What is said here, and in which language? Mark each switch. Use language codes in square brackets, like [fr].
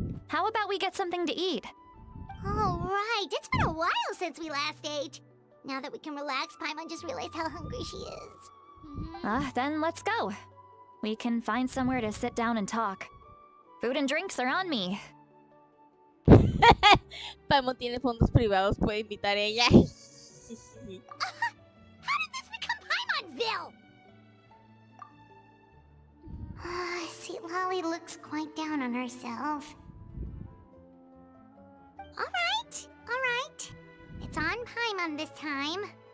[en] How about we get something to eat? Oh, right. It's been a while since we last ate. Now that we can relax, Paimon just realized how hungry she is. Then let's go. We can find somewhere to sit down and talk. Food and drinks are on me. [es] Paimon tiene fondos privados, puede invitar a ella. [en] How did this become Paimonville? Sweet Lolly looks quite down on herself. Alright. It's on Paimon this time.